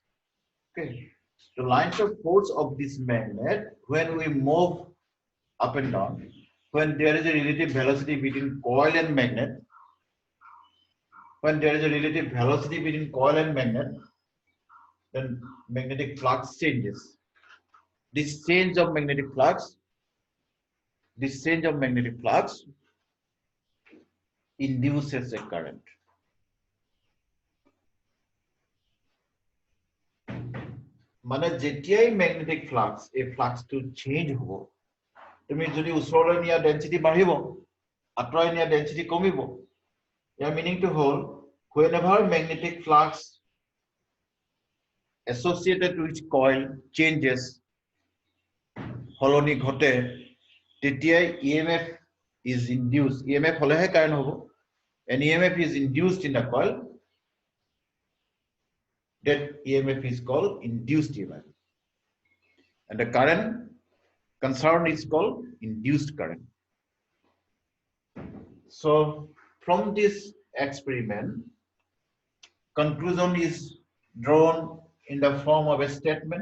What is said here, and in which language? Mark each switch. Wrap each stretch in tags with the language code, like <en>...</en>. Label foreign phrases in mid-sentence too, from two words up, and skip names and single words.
<en>Okay, the lines of force of this magnet, when we move up and down, when there is a relative velocity between coil and magnet, then magnetic flux changes. This change of magnetic flux induces a current.</en> <as>মানে যেতিয়াই</as> <en>magnetic flux</en> <as>এই ফ্লাক্সটো চেঞ্জ হ'ব তুমি যদি উচৰলৈ নিয়া ডেন্সিটি বাঢ়িব আঁতৰাই নিয়া ডেন্সিটি কমিব ইয়াৰ মিনিংটো হ'ল</as> <en>whenever magnetic flux associated with coil changes</en> <as>হলনি ঘটে তেতিয়াই</as> <en>EMF is induced EMF</en> <as>হলেহে কারেন্ট হ'ব</as> <en>and EMF is induced in the coil. That EMF is called induced EMF. And the current concerned is called induced current. So from this experiment, conclusion is drawn in the form of a statement.</en>